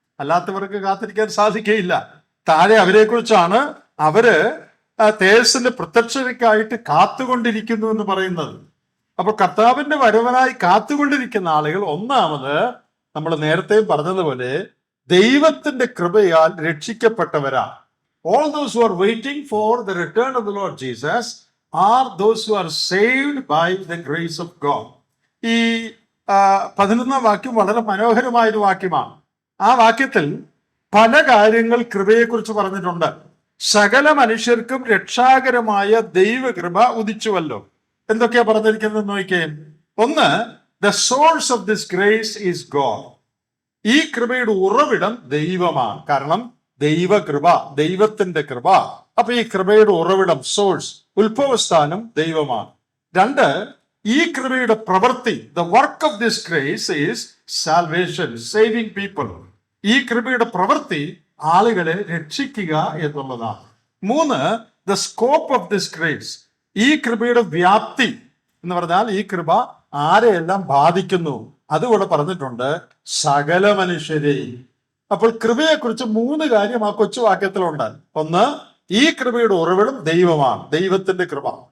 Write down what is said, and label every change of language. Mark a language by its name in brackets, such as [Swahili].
[Malayalam] അല്ലാത്തവർക്ക് കാത്തിരിക്കാൻ സാധിക്കുകയില്ല. താഴെ അവരെ കുറിച്ചാണ് അവര് തേജസ്സിന്റെ പ്രത്യക്ഷതയ്ക്കായിട്ട് കാത്തുകൊണ്ടിരിക്കുന്നു എന്ന് പറയുന്നത്. അപ്പൊ കർത്താവിന്റെ വരവനായി കാത്തുകൊണ്ടിരിക്കുന്ന ആളുകൾ, ഒന്നാമത് നമ്മൾ നേരത്തെയും പറഞ്ഞതുപോലെ ദൈവത്തിന്റെ കൃപയാൽ രക്ഷിക്കപ്പെട്ടവരാ. [English] All those who are waiting for the return of the Lord Jesus are those who are saved by the grace of God. [Malayalam] ഈ 11-ാം വാക്യം വളരെ മനോഹരമായൊരു വാക്യമാണ്. ആ വാക്യത്തിൽ പല കാര്യങ്ങൾ കൃപയെക്കുറിച്ച് പറഞ്ഞിട്ടുണ്ട്. സകല മനുഷ്യർക്കും രക്ഷാകരമായ ദൈവകൃപ ഉദിച്ചുവല്ലോ. എന്തൊക്കെയാ പറഞ്ഞിരിക്കുന്നത് നോക്കിയേ. ഒന്ന്, [English] the source of this grace is God. [Malayalam] ഈ കൃപയുടെ ഉറവിടം ദൈവമാണ്. കാരണം ദൈവകൃപ, ദൈവത്തിന്റെ കൃപ. അപ്പൊ ഈ കൃപയുടെ ഉറവിടം, സോഴ്സ്, ഉത്ഭവസ്ഥാനം ദൈവമാണ്. രണ്ട്, ഈ കൃപയുടെ പ്രവൃത്തി, [English] the work of this grace is salvation, saving people. [Malayalam] ഈ കൃപയുടെ പ്രവൃത്തി ആളുകളെ രക്ഷിക്കുക എന്നുള്ളതാണ്. മൂന്ന്, [English] the scope of this grace. [Malayalam] ഈ കൃപയുടെ വ്യാപ്തി എന്ന് പറഞ്ഞാൽ ഈ കൃപ ആരെയെല്ലാം ബാധിക്കുന്നു, അതുകൂടെ പറഞ്ഞിട്ടുണ്ട്, സകല മനുഷ്യരെയും. അപ്പോൾ കൃപയെക്കുറിച്ച് 3 കാര്യം ആ കൊച്ചു വാക്യത്തിലുണ്ട്. ഒന്ന്, ഈ കൃപയുടെ ഉറവിടം ദൈവമാണ്, ദൈവത്തിന്റെ കൃപ.